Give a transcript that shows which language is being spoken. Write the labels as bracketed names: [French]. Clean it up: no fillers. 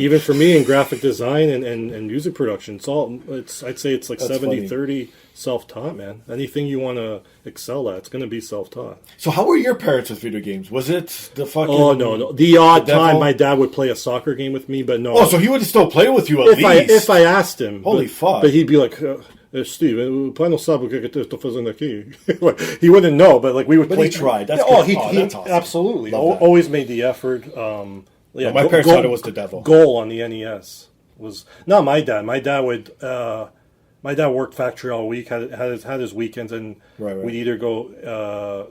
[English] Even for me in graphic design and music production, I'd say it's like 70-30 self-taught, man. Anything you want to excel at, it's going to be self-taught. So how were your parents with video games? Was it the fucking... Oh, no. The odd time my dad would play a soccer game with me, but no. Oh, so he would still play with you at least? If I asked him. Holy fuck. But he'd be like... [Portuguese] Steve, pai não sabe o que eu estou fazendo aqui. [English] He wouldn't know, but like we would play. He tried. That's he awesome. Absolutely always made the effort. My parents thought it was the devil. Goal on the NES was not my dad. My dad would. My dad worked factory all week. Had his weekends, and we'd either go.